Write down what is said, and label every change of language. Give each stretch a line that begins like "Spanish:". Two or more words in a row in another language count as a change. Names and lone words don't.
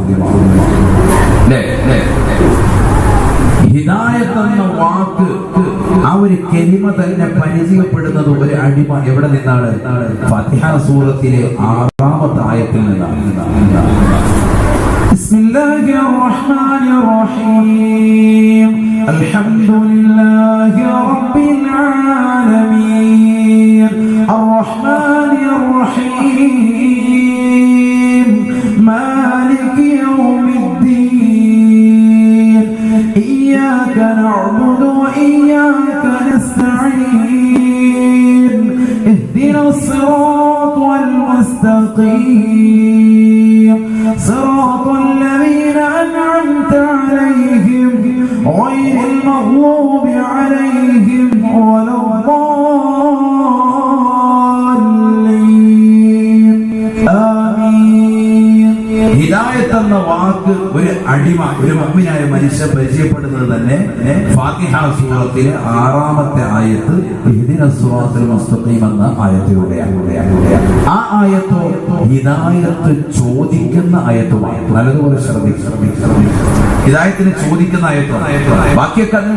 Malayalam: ഹിദായത്ത് എന്ന വാക്ക് ആ ഒരു കലിമ തന്നെ പരിചയപ്പെടുന്നത് ഒരു അടിമ എവിടെ നിന്നാണ് ഫാത്തിഹ സൂറത്തിലെ 6ാമത്തെ ആയത്തിൽ നിന്നാണ്
Arabic: بسم الله الرحمن الرحيم الحمد لله رب العالمين الرحمن الرحيم مالك يوم الدين إياك نعبد وإياك نستعين اهدنا الصراط المستقيم صراط الذين أنعمت عليهم غير المغضوب عليهم ولا الضالين آمين
Malayalam: ഹിദായത്ത് എന്ന വാക്ക് ഒരു അടിമ ഒരു മുഅ്മിനായ മനുഷ്യൻ പരിചയപ്പെടുന്നത് തന്നെ ഫാത്തിഹ സൂറത്തിലെ 6ാമത്തെ ആയത്ത്
Arabic: اهدنا الصراط المستقيم
Malayalam: എന്ന ആയത്തിലൂടെയാണ് ആ ആയത്തോ ഹിദായത്ത് ചോദിക്കുന്ന ആയത്തുമാണ് നല്ലതുപോലെ ശ്രദ്ധിക്കണം ഹിദായത്തിനെ ചോദിക്കുന്ന ആയത്താണ് ബാക്കിയൊക്കെ അതിന്